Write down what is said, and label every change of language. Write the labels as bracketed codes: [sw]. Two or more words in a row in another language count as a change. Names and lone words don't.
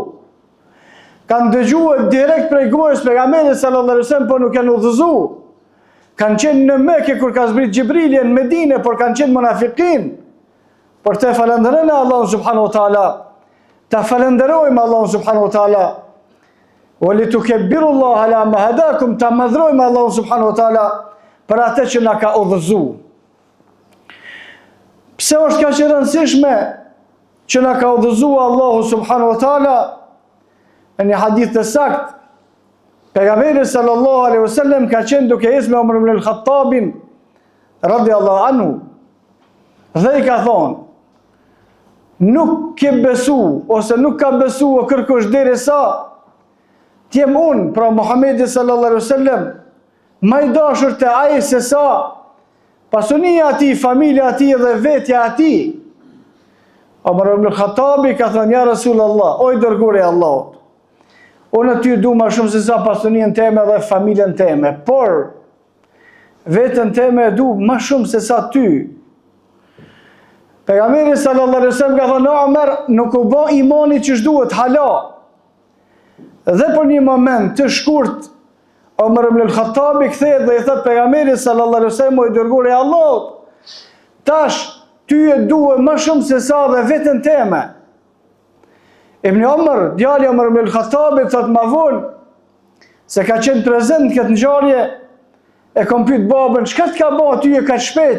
[sq] Kanë dëgjuar direkt prej gojës pejgamberit [ar] صلى الله عليه وسلم, [sq] por nuk e udhëzuar. Kanë qenë në Mekë kur ka zbrit Xhibrili në Medinë, por kanë qenë munafikin. Por të falenderojmë Allahun [ar] سبحانه وتعالى, [sq] të falenderojmë Allahun [ar] سبحانه وتعالى ولتكبروا الله على ما هداكم, [sq] të madhrojmë Allahun [ar] سبحانه وتعالى [sq] për atë që na ka udhëzuar. Pse është kaq e rëndësishme që na ka udhëzuar Allahu [ar] سبحانه وتعالى? [sq] Në një hadith të saktë, pejgamberi [ar] صلى الله عليه وسلم [sq] ka qenë duke ecë me Umar ibn al-Khattabin [ar] رضي الله عنه, [sq] dhe i ka thonë, nuk ke besu, ose nuk ka besu o kërkush derisa t'jem unë, pra Muhammedi [ar] صلى الله عليه وسلم, [sq] ma i dashur të ai se sa pasunia ati, familja ati dhe vetja ati. Umar ibn al-Khattabi ka thënë, [ar] يا رسول الله, [sq] oj dërguri Allahut, unë ty du ma shumë se sa pasunien teme dhe familjen teme, por vetën teme du ma shumë se sa ty. Pejgamberi [ar] صلى الله عليه وسلم [sq] ka thënë, Umar, nuk u bë imani që duhet hala. Dhe për një moment të shkurt, Umar ibn al-Khattabi kthehet dhe i thot pejgamberit [ar] صلى الله عليه وسلم, [sq] o i dërguari i Allahut, tash ty e duhet më shumë se sa dhe veten teme. Ibn Omar, djali Omar ibn al-Khattabit, thot ma vonë, se ka qenë prezent këtë ngjarje, e kom pyet babën, çka të ka bërë ty e ka shpejt?